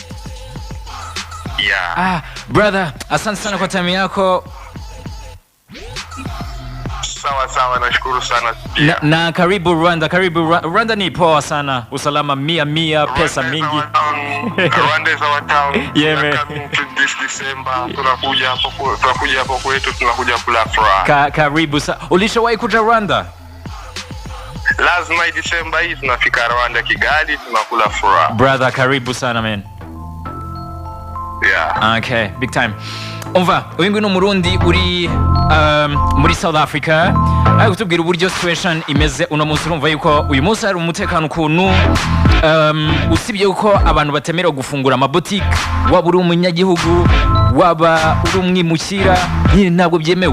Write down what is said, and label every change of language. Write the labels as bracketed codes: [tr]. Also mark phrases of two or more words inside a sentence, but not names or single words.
[sw] Brother, asante sana kwa time yako. Sawa, nashukuru sana. Na karibu Rwanda. Rwanda ni poa sana. Usalama 100, pesa mingi. [en] Rwanda is our town. Coming to this December. [sw] Tunakuja hapo kwetu, tunakuja kula furaha. Karibu sana. Ulishawahi kuja Rwanda? Lazima December hii tunafika Rwanda, Kigali, tunakula furaha. Brother, karibu sana man. [en] Okay, big time. [rw] Umva, uyu nguyu ni Umurundi uri muri South Africa, ari kutubwira uburyo situation imeze uno munsi. Urumva yuko uyu munsi hari umutekano ukuntu, usibye yuko abantu batemera gufungura amaboutique, waba uri umunyagihugu, waba uri umwimukira, nyine ntabwo byemewe.